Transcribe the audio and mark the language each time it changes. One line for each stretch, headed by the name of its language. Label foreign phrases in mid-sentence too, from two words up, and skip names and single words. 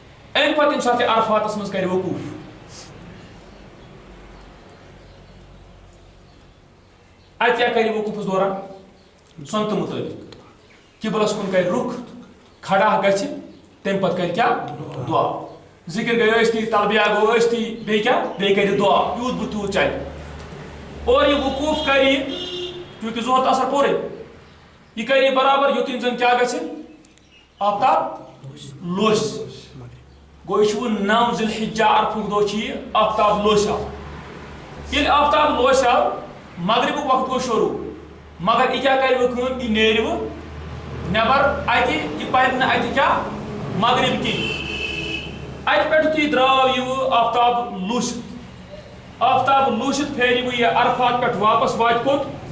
Kashmiri: امہ پتہ ییٚمہِ ساتہٕ عرفاتس منٛز کرِ وقوٗف اتہِ کیٛاہ کرِ وقوٗفس دوران سنتہٕ مُطٲبق قبلس کُن کرِ رُخ کھڑا گژھِ تمہِ پتہٕ کرِ کیٛاہ دعا ذکر گٔے ٲستی تلبیہ گوٚو ٲستی بیٚیہِ کیٛاہ بیٚیہِ کرِ دعا یوٗت بہٕ تیوٗت چلہِ اور یہِ وقوٗف کرِ چوٗنٛکہِ ظہر تہٕ اثر پورے یہِ کرِ یہِ برابر یوٚتام زن کیٛاہ گژھِ آفتاب لوسہِ گوٚو یہِ چھُ وۄنۍ 9 ذی الحجہ عرفُک دۄہ چھُ یہِ آفتاب لوسیٛو ییٚلہِ آفتاب لوسیٛو مغربُک وقت گوٚو شروٗع مگر یہِ کیٛاہ کرِ وۄنۍ کٲم یہِ نیرِ وۄنۍ نٮ۪بر اَتہِ یہِ پرِ نہٕ اَتہِ کیٛاہ مغرب کِہیٖنۍ اتہِ پٮ۪ٹھ یُتھُے درٛاو یہِ وۄنۍ آفتاب لوٗسِتھ پھیرِ وۄنۍ یہِ عرفات پٮ۪ٹھ واپس واتہِ کوٚت